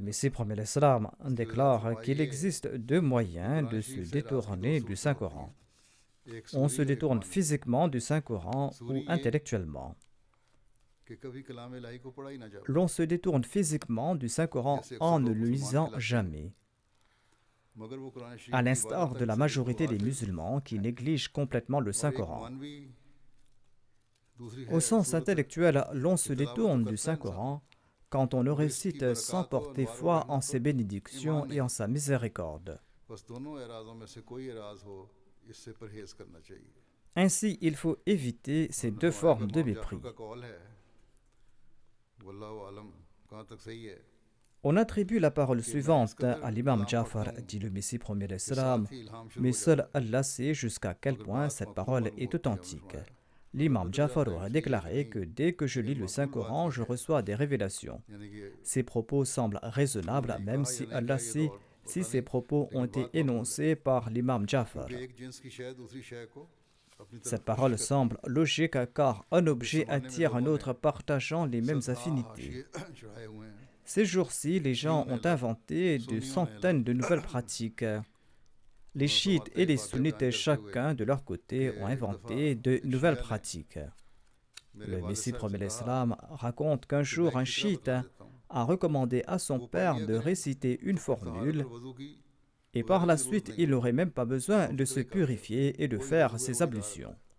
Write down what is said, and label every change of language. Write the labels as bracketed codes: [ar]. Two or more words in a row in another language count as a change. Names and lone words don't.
[fr] Le Messie premier l'Islam déclare qu'il existe deux moyens de se détourner du Saint-Coran. [hi] एक [fr] On se [hi] सूरी है, एक [fr] détourne [hi] मानवी। [fr] physiquement du Saint-Coran ou intellectuellement. [hi] कि कभी कलाम इलाही को पढ़ा ही ना जाए। [fr] L'on se détourne physiquement du Saint-Coran en ne le lisant jamais, [hi] मगर वो कुरान शरीफ [fr] à [hi] की [fr] l'instar [hi] इबादत [fr] de la [hi] अक्सर [fr] majorité des [hi] वाजिब [fr] musulmans qui négligent complètement le [hi] और एक [fr] Saint-Coran. [hi] मानवी दूसरी है [fr] Au sens [hi] सूरत [fr] intellectuel, l'on se détourne du Saint-Coran quand on le récite sans porter foi en ses bénédictions et en sa miséricorde. [hi] बस दोनों एराज़ों में से कोई एराज़ हो इससे परहेज करना चाहिए। [fr] Ainsi, il faut éviter ces deux formes de [hi] इमाम जाफर [fr] mépris. [hi] का कौल है, [ar] والله أعلم [hi] कहाँ तक सही है, [fr] On attribue la parole suivante à l'imam Jafar, dit le Messie premier l'Islam, [hi] साथ ही इल्हाम शुरू [fr] mais [hi] हो [fr] seul Allah sait jusqu'à quel point cette parole est authentique. L'imam Jafar aurait déclaré que dès que je lis le Saint-Coran, je reçois des révélations. [hi] जाता है। यानी कि [fr] Ces propos semblent raisonnables, même si Allah sait si ces propos ont été énoncés par l'imam Jafar. [hi] एक जिन्स की शय दूसरी शय को अपनी तरफ [fr] Cette parole semble logique car un objet attire un autre partageant les mêmes affinités. [hi] चढ़ाए हुए हैं। [fr] Ces jours-ci, les gens ont inventé de centaines de nouvelles pratiques. Les chiites et les sunnites, chacun de leur côté, ont inventé de nouvelles pratiques. Le Messie premier l'Islam raconte qu'un jour, un chiite a recommandé à son père de réciter une formule et par la suite, il n'aurait même pas besoin de se purifier et de faire ses ablutions.